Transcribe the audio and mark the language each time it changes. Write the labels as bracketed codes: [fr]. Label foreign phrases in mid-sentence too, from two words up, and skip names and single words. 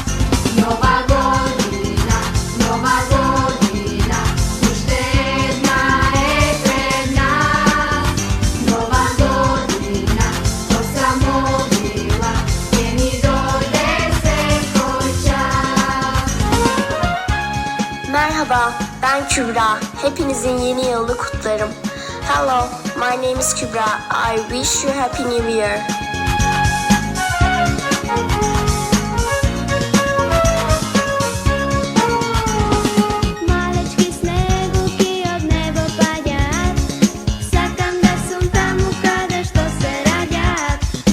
[mk] Нова година, уште една е пред нас. Нова година, ко само мила, ќе ни дојде секој час. [tr] Merhaba, ben Kübra. Hepinizin yeni yılını kutlarım. [en] Hello, my name is Kübra. I wish you Happy New Year. [mk] Малечки снегулки од небо падаат. Сакам да сум таму каде што се раѓаат.